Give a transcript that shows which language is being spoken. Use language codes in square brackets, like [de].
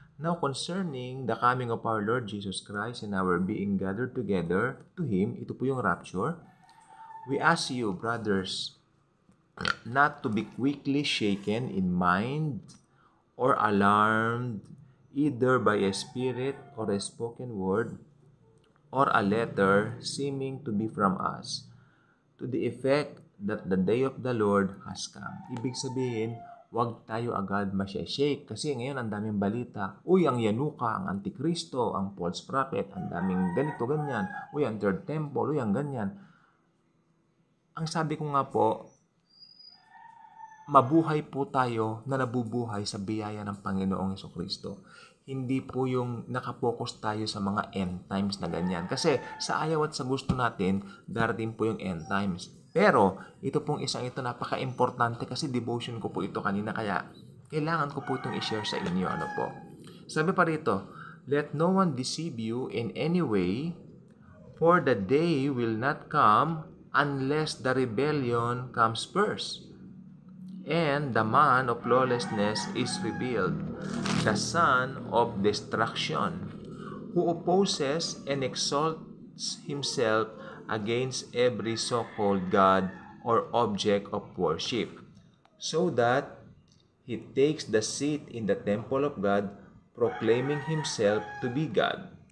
[en] Now, concerning the coming of our Lord Jesus Christ and our being gathered together to Him, [tl] ito po yung rapture, [en] we ask you, brothers, not to be quickly shaken in mind or alarmed either by a spirit or a spoken word or a letter seeming to be from us, to the effect that the day of the Lord has come. [tl] Ibig sabihin, huwag tayo agad masya-shake kasi ngayon ang daming balita. Uy, ang Yanuka, ang Antikristo, ang false prophet, ang daming ganito, ganyan. Uy, ang third temple, uy, ang ganyan. Ang sabi ko nga po, mabuhay po tayo na nabubuhay sa biyaya ng Panginoong Jesucristo. Hindi po yung nakapokus tayo sa mga end times na ganyan. Kasi sa ayaw at sa gusto natin, darating po yung end times. Pero, ito pong isang ito napaka-importante kasi devotion ko po ito kanina kaya kailangan ko po itong i-share sa inyo. Ano po? Sabi pa rito, [en] let no one deceive you in any way, for the day will not come unless the rebellion comes first. And the man of lawlessness is revealed, the son of destruction, who opposes and exalts himself against every so-called God or object of worship, so that he takes the seat in the temple of God, proclaiming himself to be God.